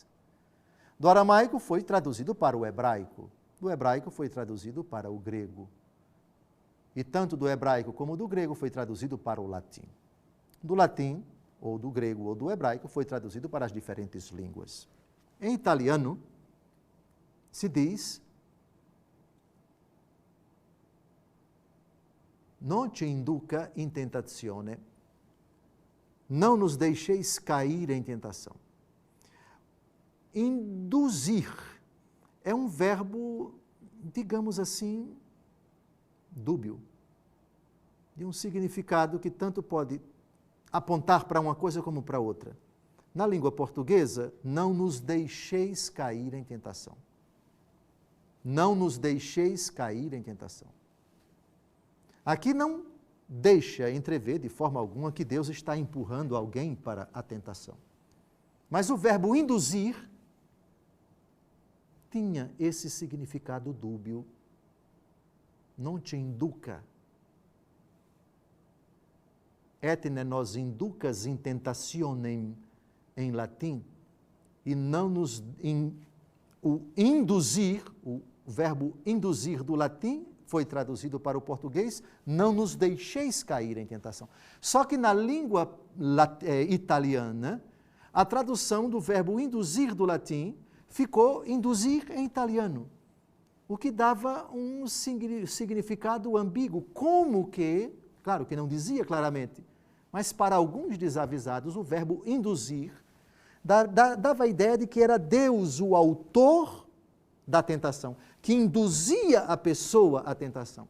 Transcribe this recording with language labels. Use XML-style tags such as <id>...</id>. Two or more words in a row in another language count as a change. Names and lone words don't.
<pt>Do aramaico foi traduzido para o hebraico, do hebraico foi traduzido para o grego. E tanto do hebraico como do grego foi traduzido para o latim. Do latim, ou do grego ou do hebraico, foi traduzido para as diferentes línguas. Em italiano, se diz:</pt> <it>non ci induca in tentazione,</it> <pt>não nos deixeis cair em tentação. Induzir é um verbo, digamos assim, dúbio, de um significado que tanto pode apontar para uma coisa como para outra. Na língua portuguesa, não nos deixeis cair em tentação. Não nos deixeis cair em tentação. Aqui não deixa entrever de forma alguma que Deus está empurrando alguém para a tentação. Mas o verbo induzir tinha esse significado dúbio.</pt> <it>Non te induca.</it> <la>Et ne nos inducas in tentationem,</la> <pt>em latim, e não nos... o induzir, o verbo induzir do latim, foi traduzido para o português, não nos deixeis cair em tentação. Só que na língua italiana, a tradução do verbo induzir do latim ficou induzir em italiano, o que dava um significado ambíguo, como que, claro que não dizia claramente, mas para alguns desavisados o verbo induzir dava a ideia de que era Deus o autor da tentação, que induzia a pessoa à tentação.</pt>